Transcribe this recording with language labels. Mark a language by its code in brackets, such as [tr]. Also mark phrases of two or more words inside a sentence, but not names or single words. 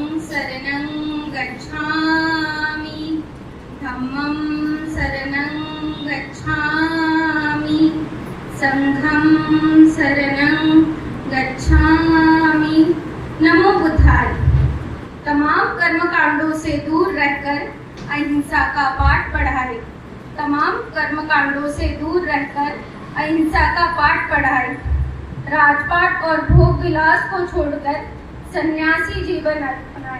[pi] शरणं गच्छामि धम्मं शरणं गच्छामि संघं शरणं गच्छामि। नमो बुद्धाय। [hi] तमाम कर्मकांडों से दूर रहकर अहिंसा का पाठ पढ़ाए। तमाम कर्मकांडों से दूर रहकर अहिंसा का पाठ पढ़ाए। राजपाट और भोग विलास को छोड़कर सन्यासी जीवन अपनाए।